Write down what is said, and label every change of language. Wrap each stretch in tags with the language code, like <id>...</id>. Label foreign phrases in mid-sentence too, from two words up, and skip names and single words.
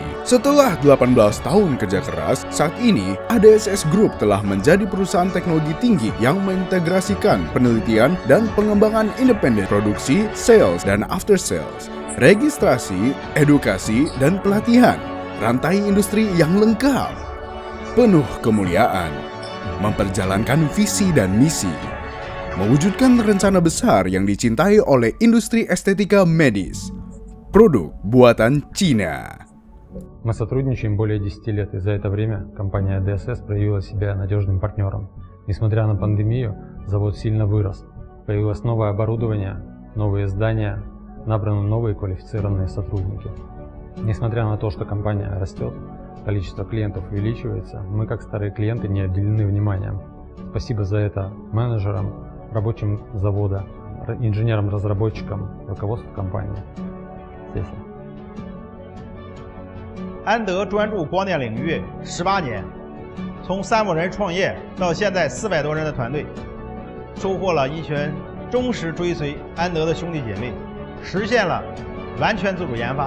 <id>Setelah 18 tahun kerja keras, saat ini ADSS Group telah menjadi perusahaan teknologi tinggi yang mengintegrasikan penelitian dan pengembangan independen, produksi, sales, dan</id> <en>after sales,</en> <id>registrasi, edukasi, dan pelatihan. Rantai industri yang lengkap, penuh kemuliaan, memperjalankan visi dan misi, mewujudkan rencana besar yang dicintai oleh industri estetika medis. Produk buatan Cina.</id> <ru>Мы сотрудничаем более 10 лет, и за это время компания ADSS проявила себя надежным партнером. Несмотря на пандемию, завод сильно вырос. Появилось новое оборудование, новые здания, набраны новые квалифицированные сотрудники. Несмотря на то, что компания растет, количество клиентов увеличивается, мы, как старые клиенты, не отделены вниманием. Спасибо за это менеджерам, рабочим завода, инженерам-разработчикам, руководству компании.</ru> <zh>谢谢。安德专注光电领域18年，从3个人创业到现在400多人的团队，收获了一群忠实追随安德的兄弟姐妹，实现了完全自主研发。</zh>